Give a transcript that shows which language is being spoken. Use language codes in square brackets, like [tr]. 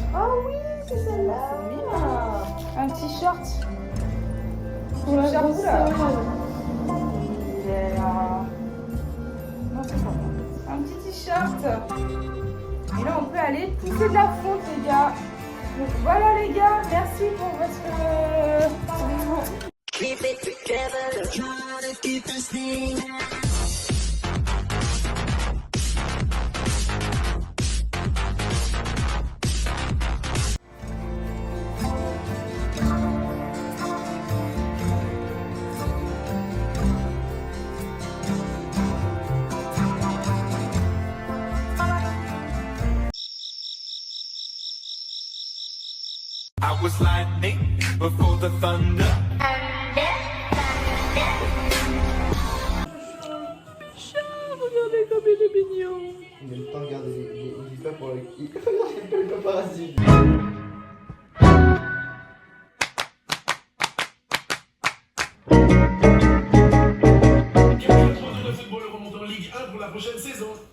[fr] Oh oui, c'est celle-là. C'est mignon. Un petit short. Pour la grosse sœur. Non, c'est pas. Un petit t-shirt. Et là, on peut aller pousser de la fonte, les gars. Donc voilà, les gars. Merci pour votre... [en] Keep it together, try to keep this thing. I was lightning before the thunder. [fr] Regardez comme il est mignon. Il n'aime pas regarder il fait pour il regarde le paparazzi. Le football remonte en Ligue 1 pour la prochaine saison.